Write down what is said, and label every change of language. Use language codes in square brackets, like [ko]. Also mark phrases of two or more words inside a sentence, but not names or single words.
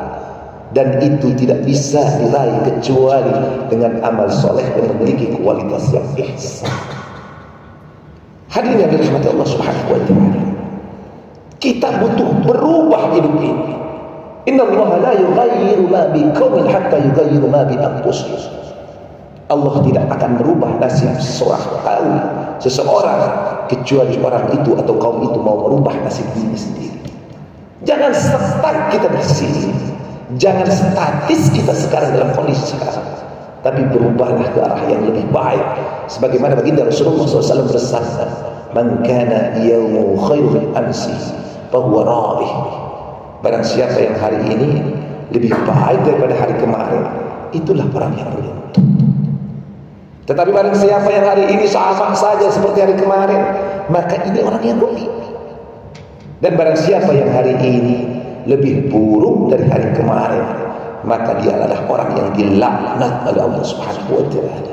[id] Dan itu tidak bisa diraih kecuali dengan amal soleh yang memiliki kualitas yang ihsan. Hadirin yang dirahmati [ar] الله سبحانه وتعالى. [id] Kita butuh berubah hidup ini. [ar] إن الله لا يغير ما بقوم حتى يغيروا ما بأنفسهم. [id] Allah tidak akan merubah nasib seseorang kecuali orang itu atau kaum itu mau merubah nasib diri sendiri. Jangan stuck kita di sini. Jangan statis kita sekarang dalam kondisi sekarang. Tapi berubahlah ke arah yang lebih baik. Sebagaimana baginda Rasulullah SAW bersabda, [ar] "من كان يومه خير من أمسه فهو رابح." [id] Barang siapa yang hari ini lebih baik daripada hari kemarin, itulah orang yang beruntung. Tetapi barang siapa yang hari ini sama saja seperti hari kemarin, maka ini orang yang rugi. Dan barang siapa yang hari ini lebih buruk dari hari kemarin, maka dia adalah orang yang dilaknat oleh [ar] الله سبحانه وتعالى.